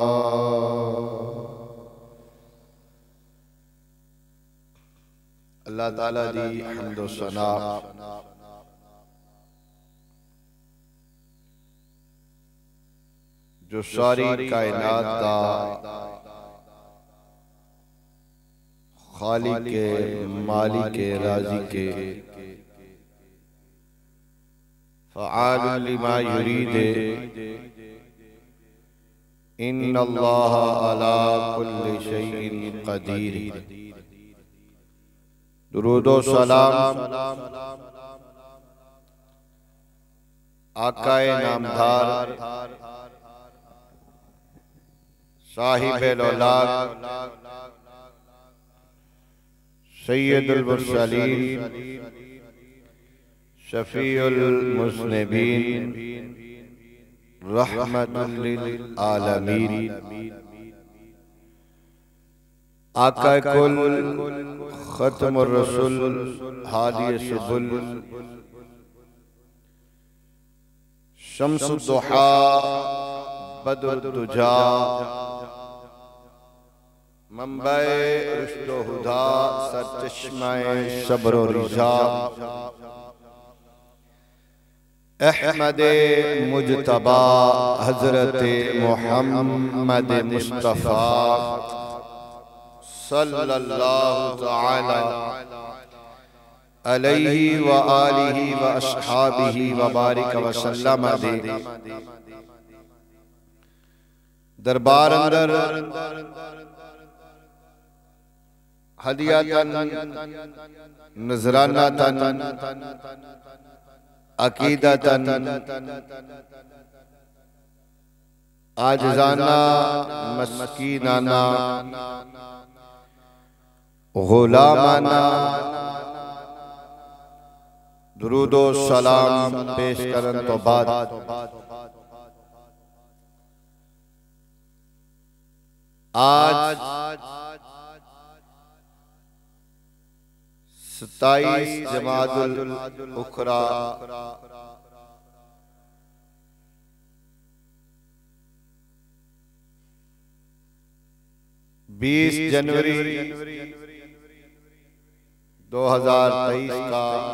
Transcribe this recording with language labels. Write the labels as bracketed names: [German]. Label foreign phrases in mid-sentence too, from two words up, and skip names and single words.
[Punjabi] ਅੱਲਾਹ ਤਾਲਾ ਦੀ ਹਮਦੋ ਸਨਾ ਜੋ ਸਾਰੀ ਕਾਇਨਾਤ ਦਾ ਖ਼ਾਲਿਕ ਕੇ ਮਾਲਿਕ ਕੇ ਰਾਜ਼ੀ ਕੇ [Arabic] فعال لما يريد إن الله على كل شيء قدير. [Punjabi] ਦਰੂਦੋ ਸਲਾਮ ਆਕਾਏ ਨਾਮਦਾਰ ਸਾਹਿਬ ਔਲਾਦ [Arabic] سيد المرسلين شفيع المذنبين رحمة للعالمين آقا الكل ختم الرسل هادي السبل شمس الضحى بدر الدجى [Punjabi] ਮੰਬਏ ਰੁਸ਼ਦੋ ਹੁਦਾ ਸਰਚਸ਼ਮਾਏ ਸਬਰ ਵ ਰਿਜ਼ਾ ਅਹਿਮਦੇ ਮੁਜਤਬਾ ਹਜ਼ਰਤ ਮੁਹੰਮਦ ਮੁਸਤਫ਼ਾ [Arabic] صلى الله تعالى عليه وآله وأصحابه وبارك وسلم [Punjabi] ਦੇ ਦਰਬਾਰ ਅੰਦਰ ਹਦੀਯਾਤਨ ਨਜ਼ਰਾਨਾਤਨ ਅਕੀਦਤਨ ਆਜਿਜ਼ਾਨਾ ਮਸਕੀਨਾਨਾ ਗ਼ੁਲਾਮਾਨਾ ਦਰੂਦੋ ਸਲਾਮ ਪੇਸ਼ ਕਰਨ ਤੋ ਬਾਦ ਆਜ 27 ਜਮਾਦੁਲ ਉਖਰਾ 20 ਜਨਵਰੀ 2023 ਕਾ